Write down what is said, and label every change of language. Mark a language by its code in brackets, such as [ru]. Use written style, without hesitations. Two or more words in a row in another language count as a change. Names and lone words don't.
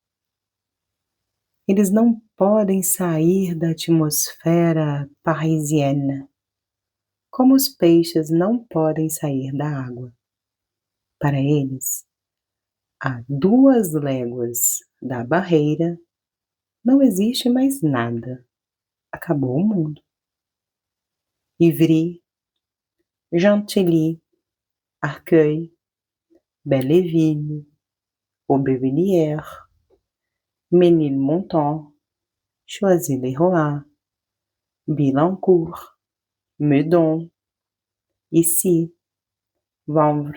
[pt] Eles não podem sair da atmosfera parisienne, como os peixes não podem sair da água. Para eles, a 2 léguas da barreira, não existe mais nada. Acabou o mundo. Ivry, Gentilly, Arcueil, Belleville, Aubervilliers, Ménilmontant, Choisy-le-Roi, Billancourt, Meudon, Issy, Vanvres,